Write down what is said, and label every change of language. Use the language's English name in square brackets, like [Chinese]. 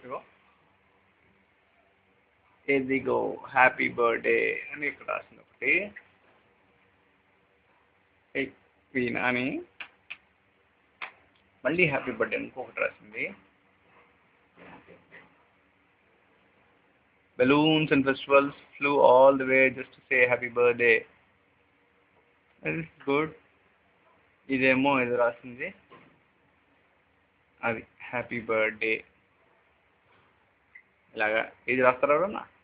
[Telugu] ఇగో ఎదిగో happy birthday అని ఇక్కడ రాసింది ఒకటి. వీణా అని మళ్ళీ హ్యాపీ బర్త్డే ఇంకొకటి రాసింది. [English] Balloons and festivals flew all the way just to say happy birthday. That is good. [Telugu] ఇదేమో ఇది రాసింది, అది హ్యాపీ బర్త్డే ఇలాగా. ఇది రాస్తారా ఎవరన్నా?